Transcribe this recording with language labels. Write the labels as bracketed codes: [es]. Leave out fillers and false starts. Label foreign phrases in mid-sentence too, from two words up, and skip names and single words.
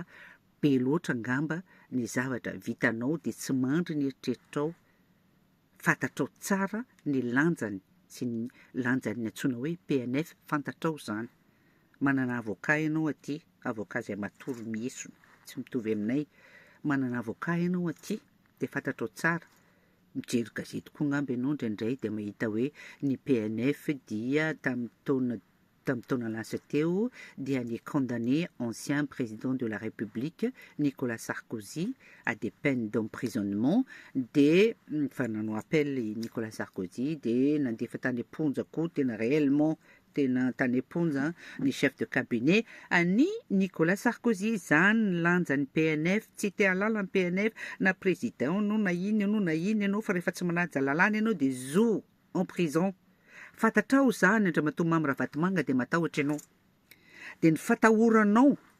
[mg] be loatra angamba ny zavatra vitanao de tsy mandry ny eritreritrao fantatrao tsara ny lanjany sy ny lanjany antsoina hoe PNF fantatrao zany manana avocat ianao aty avocat zay matory miesona tsy mitovy aminay manana avocat ianao aty de fantatrao tsara mijery gazety koa ngamba ianao indraindray de mahita hoe ny PNF dia tamin'ny taona lasa teo dia ny [fr] condamné ancien président de la République Nicolas Sarkozy à des peines d'emprisonnement de [mg] fa nanao appel Nicolas Sarkozy de nandefa tany amponja koa tena réellement tena tany amponja ny [fr] chef de cabinet [mg] any Nicolas Sarkozy zany lanjany PNF tsy te halala ny PNF na président no na ino ianao fa rehefa tsy manaja lalàna ianao de zo [fr] en prison [mg] fantatrao zany Andriamatoa Mamy Ravatomanga de matahotra ianao de ny fatahoranao